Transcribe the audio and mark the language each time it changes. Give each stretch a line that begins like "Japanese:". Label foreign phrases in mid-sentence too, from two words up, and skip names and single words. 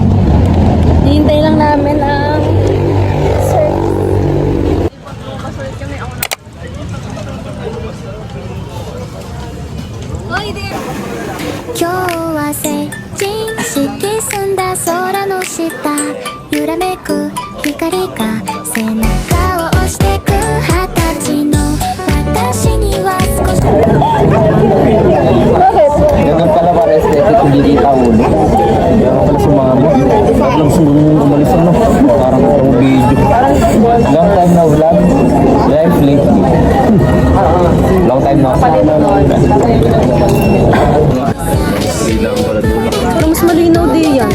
Filipino: Hihintay lang namin ang sir.
Japanese: 今日は成人式澄んだ空の下、揺らめく光が背中を押してく、二十歳の私には少し
Filipino: Ganun pala para aesthetic, hindi kita ulo. Kaya ka pala sumama. Parang umalis ano. Parang pang video.
English: Long time
Filipino: na vlog.
English: Live lately. Long time na.
Filipino: Pero mas malinaw din yan.